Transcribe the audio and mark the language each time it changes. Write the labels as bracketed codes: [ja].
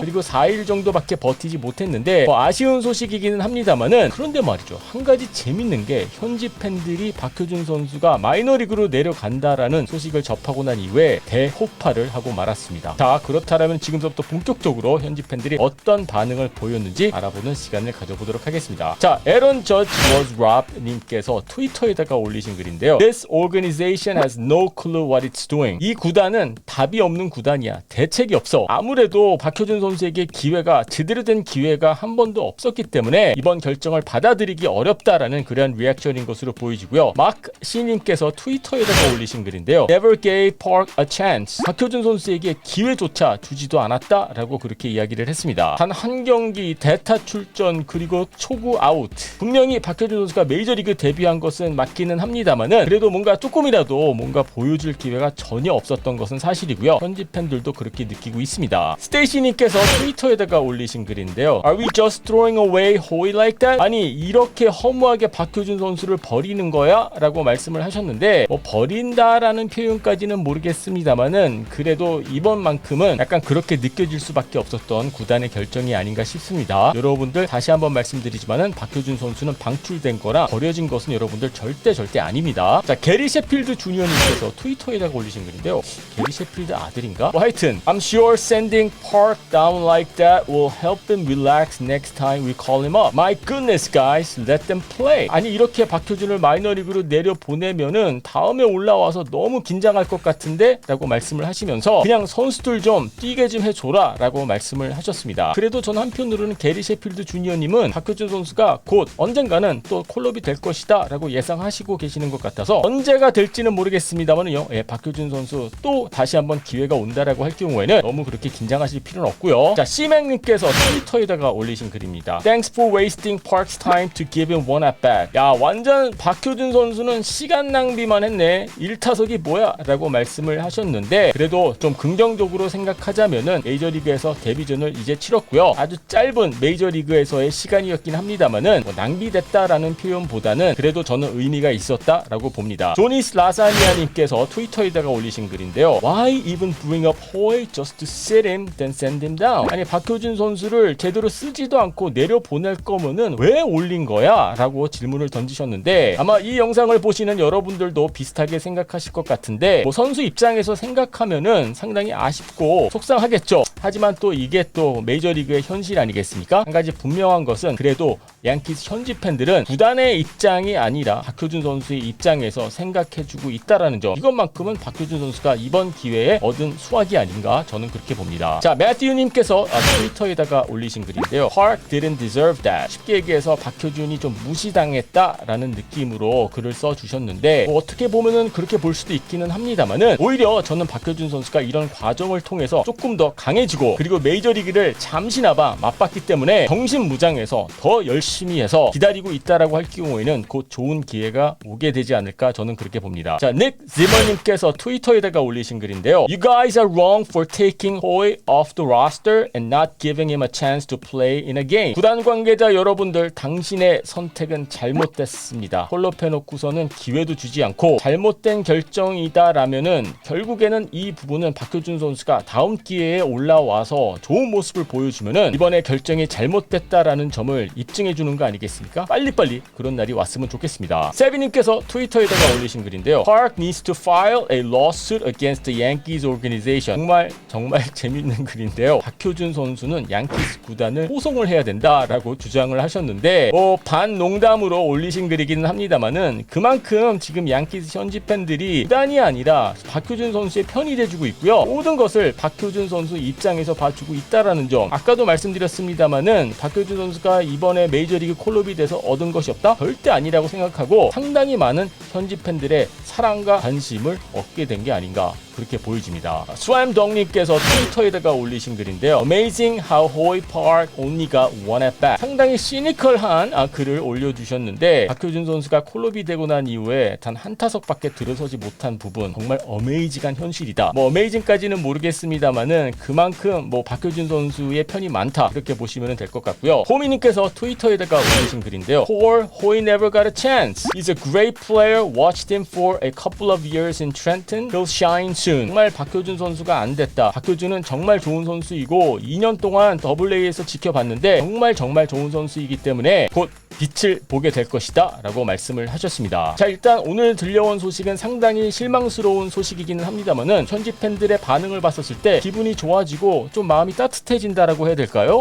[ko] 그리고 4일 정도밖에 버티지 못했는데 아쉬운 소식이기는 합니다만은, 그런데 말이죠, 한 가지 재밌는 게 현지 팬들이 박효준 선수가 마이너리그로 내려간다라는 소식을 접하고 난 이후에 대호파를 하고 말았습니다. 자, 그렇다면 지금부터 본격적으로 현지 팬들이 어떤 반응을 보였는지 알아보는 시간을 가져보도록 하겠습니다. 자, 에런 저지 was robbed 님께서 트위터에다가 올리신 글인데요. [en] This organization has no clue what it's doing. [ko] 이 구단은 답이 없는 구단이야. 대책이 없어. 아무래도 박효준 선수에게 제대로 된 기회가 한 번도 없었기 때문에 이번 결정을 받아들이기 어렵다라는 그런 리액션인 것으로 보여지고요. 마크 씨님께서 트위터에다가 올리신 글인데요. [en] Never gave Park a chance. [ko] 박효준 선수에게 기회조차 주지도 않았다라고 그렇게 이야기를 했습니다. 단 한 경기 대타 출전, 그리고 초구 아웃. 분명히 박효준 선수가 메이저리그 데뷔한 것은 맞기는 합니다만은, 그래도 조금이라도 보여줄 기회가 전혀 없었던 것은 사실이고요. 현지 팬들도 그렇게 느끼고 있습니다. 스테이시님께서 트위터에다가 올리신 글인데요. [en] Are we just throwing away Howie like that? [ko] 아니, 이렇게 허무하게 박효준 선수를 버리는 거야? 라고 말씀을 하셨는데, 버린다라는 표현까지는 모르겠습니다만은, 그래도 이번만큼은 약간 그렇게 느껴질 수밖에 없었던 구단의 결정이 아닌가 싶습니다. 여러분들, 다시 한번 말씀드리지만은 박효준 선수는 방출된 거라 버려진 것은 여러분들 절대 아닙니다. 자, 게리 셰필드 주니어님께서 트위터에다가 올리신 글인데요. 게리 셰필드 아들인가? 하여튼 [en] I'm sure sending Park down like that will help them relax next time we call him up. My goodness guys, let them play. [ko] 아니, 이렇게 박효준을 마이너리그로 내려보내면은 다음에 올라와서 너무 긴장할 것 같은데? 라고 말씀을 하시면서 그냥 선수들 좀 뛰게 좀 해줘라 라고 말씀을 하셨습니다. 그래도 전 한편으로는 게리 셰필드 주니어님은 박효준 선수가 곧 언젠가는 또 콜업이 될 것이다 라고 예상하시고 계시는 것 같아서, 언제가 될지는 모르겠습니다만은요, 박효준 선수 또 다시 한번 기회가 온다라고 할 경우에는 너무 그렇게 긴장하실 필요는 없고요. 자, 씨맥님께서 트위터에다가 올리신 글입니다. [en] Thanks for wasting Park's time to give him one at bat. [ko] 야, 완전 박효준 선수는 시간 낭비만 했네. 1타석이 뭐야? 라고 말씀을 하셨는데, 그래도 좀 긍정적으로 생각하자면은 메이저리그에서 데뷔전을 이제 치렀고요. 아주 짧은 메이저리그에서의 시간이었긴 합니다만은 낭비됐다라는 표현보다는 그래도 저는 의미가 있었다라고 봅니다. 조니스 라사니아님께서 트위터에다가 올리신 글인데요. [en] Why even bring up Hoy just to sit him then send him down? [ko] 아니, 박효준 선수를 제대로 쓰지도 않고 내려보낼 거면은 왜 올린 거야? 라고 질문을 던지셨는데, 아마 아마 이 영상을 보시는 여러분들도 비슷하게 생각하실 것 같은데 뭐 선수 입장에서 생각하면은 상당히 아쉽고 속상하겠죠. 하지만 또 이게 또 메이저리그의 현실 아니겠습니까? 한 가지 분명한 것은 그래도 양키스 현지 팬들은 구단의 입장이 아니라 박효준 선수의 입장에서 생각해주고 있다라는 점, 이것만큼은 박효준 선수가 이번 기회에 얻은 수확이 아닌가 저는 그렇게 봅니다. 자, 매튜님께서 트위터에다가 올리신 글인데요. [en] Park didn't deserve that. [ko] 쉽게 얘기해서 박효준이 좀 무시당했다라는 느낌으로 글을 써주셨는데 뭐 어떻게 보면은 그렇게 볼 수도 있기는 합니다만은 오히려 저는 박효준 선수가 이런 과정을 통해서 조금 더 강해지고 그리고 메이저리그를 잠시나마 맛봤기 때문에 정신무장해서 더 열심히 해서 기다리고 있다라고 할 경우에는 곧 좋은 기회가 오게 되지 않을까 저는 그렇게 봅니다. 자, 닉 지머님께서 트위터에다가 올리신 글인데요. [en] You guys are wrong for taking Hoy off the roster and not giving him a chance to play in a game. [ko] 구단 관계자 여러분들, 당신의 선택은 잘못됐습니다. 홀로패놓고서는 기회도 주지 않고 잘못된 결정이다라면은 결국에는 이 부분은 박효준 선수가 다음 기회에 올라와서 좋은 모습을 보여주면은 이번에 결정이 잘못됐다라는 점을 입증해 주는 거 아니겠습니까? 빨리빨리 그런 날이 왔으면 좋겠습니다. 세비님께서 트위터에다가 올리신 글인데요. [en] Park needs to file a lawsuit against the Yankees organization. [ko] 정말 재밌는 글인데요. 박효준 선수는 양키스 구단을 소송을 해야 된다라고 주장을 하셨는데 뭐 반농담으로 올리신 글이기는 합니다만은 그만큼 지금 양키스 현지 팬들이 구단이 아니라 박효준 선수의 편이 돼주고 있고요. 모든 것을 박효준 선수 입장에서 봐주고 있다라는 점, 아까도 말씀드렸습니다만은 박효준 선수가 이번에 메이저리그 콜업이 돼서 얻은 것이 없다? 절대 아니라고 생각하고 상당히 많은 현지 팬들의 사랑과 관심을 얻게 된 게 아닌가 그렇게 보여집니다. 스왰덕님께서 트위터에다가 올리신 글인데요. [en] Amazing how Hoy Park only got one at bat. [ko] 상당히 시니컬한 글을 올려주셨는데 박효준 선수가 콜업이 되고 난 이후에 단 한 타석밖에 들어서지 못한 부분 정말 어메이징한 현실이다. 뭐 어메이징까지는 모르겠습니다만은 그만큼 뭐 박효준 선수의 편이 많다 이렇게 보시면 될 것 같고요. 호미님께서 트위터에다가 올리신 글인데요. [en] Hoy never got a chance. He's a great player. Watched him for a couple of years in Trenton. He'll shine soon. [ko] 정말 박효준 선수가 안 됐다. 박효준은 정말 좋은 선수이고 2년 동안 더블A에서 지켜봤는데 정말 좋은 선수이기 때문에 곧 빛을 보게 될 것이다 라고 말씀을 하셨습니다. 자, 일단 오늘 들려온 소식은 상당히 실망스러운 소식이기는 합니다만은 현지 팬들의 반응을 봤었을 때 기분이 좋아지고 좀 마음이 따뜻해진다라고 해야 될까요?